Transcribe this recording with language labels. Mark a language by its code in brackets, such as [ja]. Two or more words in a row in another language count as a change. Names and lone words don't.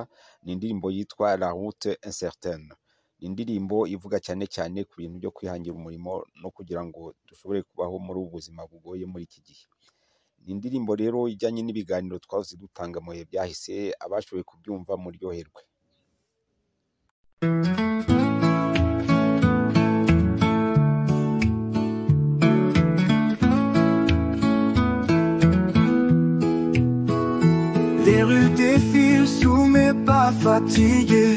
[rw] Ni indirimbo yitwa La Route Incertaine. Ni indirimbo ivuga cyane cyane ku bintu byo kwihangira umurimo no kugira ngo dushobore kubaho muri ubu buzima bugoye muri iki gihe. Ni indirimbo rero ijyanye n'ibiganiro twahoze dutanga mu bihe byahise, abashoboye kubyumva muryoherwe. [fr] Les rues défilent sous mes pas fatigués.